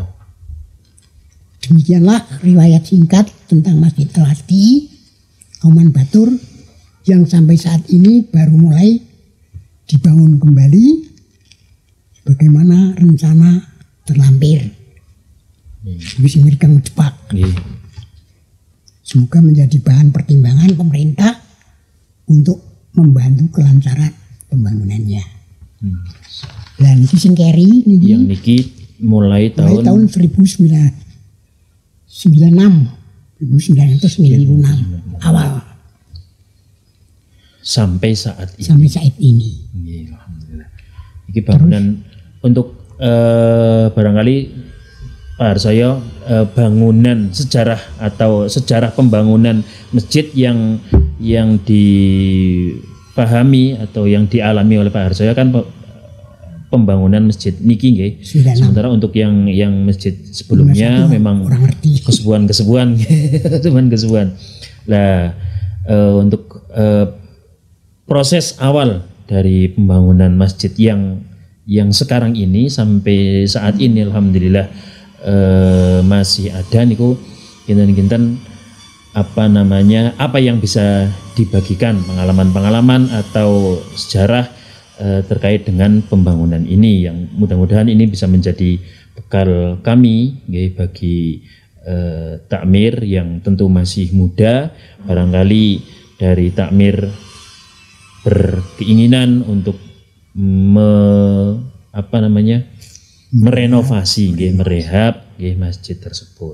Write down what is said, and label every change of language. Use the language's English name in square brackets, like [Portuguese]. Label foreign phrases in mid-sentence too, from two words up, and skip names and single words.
[Indonesian] Demikianlah riwayat singkat tentang Masjid Al-Hasbi Kauman Batur yang sampai saat ini baru mulai dibangun kembali sebagaimana rencana terlampir. Bisa mereka cepat. Semoga menjadi bahan pertimbangan pemerintah untuk membantu kelancaran pembangunannya. [Javanese] Lah niki sing keri niki. [Indonesian] Yang niki mulai tahun 1996 awal sampai saat ini. Alhamdulillah. Ini bangunan untuk barangkali Pak Harsoyo, bangunan sejarah atau sejarah pembangunan masjid yang dipahami atau yang dialami oleh Pak Harsoyo kan pembangunan masjid [Javanese] niki nggih. [Indonesian] Sementara untuk yang masjid sebelumnya memang kesubuhan. Lah untuk proses awal dari pembangunan masjid yang sekarang ini sampai saat ini alhamdulillah masih ada [Javanese] niku kinten-kinten [Indonesian] apa yang bisa dibagikan pengalaman-pengalaman atau sejarah terkait dengan pembangunan ini yang mudah-mudahan ini bisa menjadi bekal kami bagi takmir yang tentu masih muda, barangkali dari takmir berkeinginan untuk merenovasi, merehab masjid tersebut.